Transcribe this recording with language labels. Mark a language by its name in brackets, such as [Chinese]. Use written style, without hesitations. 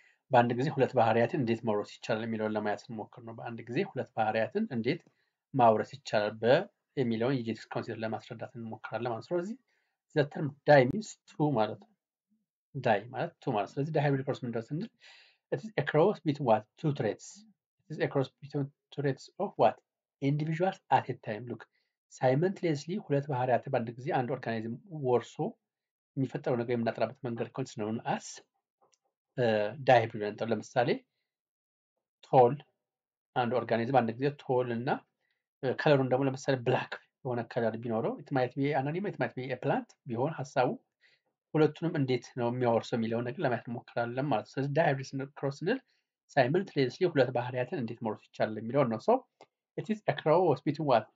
[Amharic] በአንድ ጊዜ ሁለት ባህሪያትን እንዴት መውረስ ይቻላል የሚለውን ለማየት እንሞክር ነው። በአንድ ጊዜ ሁለት ባህሪያትን እንዴት ማውረስ ይቻላል የሚለውን የጄኔቲክስ ኮንሴፕት ለማስረዳት እንሞክራለን ማለት ነው። ስለዚህ ዘ ተርም ዳይ ሚንስ ቱ ማለት ነው። ዳይ ማለት ቱ ማለት ስለዚህ ዳይሃይብሪድ ክሮስ ምንድን ነው ስንል [English] it is a cross between what? Two traits. It is a cross between two traits of what? Individuals at a time. Look, simultaneously [Amharic] ሁለት ባህሪያት በአንድ ጊዜ አንድ ኦርጋኒዝም ወርሶ የሚፈጠረው ነገር የምናጠራበት መንገድ ኮንስ ነው አስ ዳይሃይብሪድ ነው። ለምሳሌ ቶል አንድ ኦርጋኒዝም አንድ ጊዜ ቶል እና ከለሩን ደግሞ ለምሳሌ ብላክ የሆነ ከለር ቢኖረው [English] it might be an animal, it might be a plant [Amharic] ቢሆን ሐሳቡ ሁለቱንም እንዴት ነው የሚያወርሰው የሚለውን ነገር ለማየት እንሞክራለን ማለት ነው። ስለዚህ ዳይሃይብሪድ ክሮስ ስንል ሳይመልቴኒየስሊ ሁለት ባህሪያትን እንዴት መውረስ ይቻላል የሚለውን ነው። [English] it is a cross between what?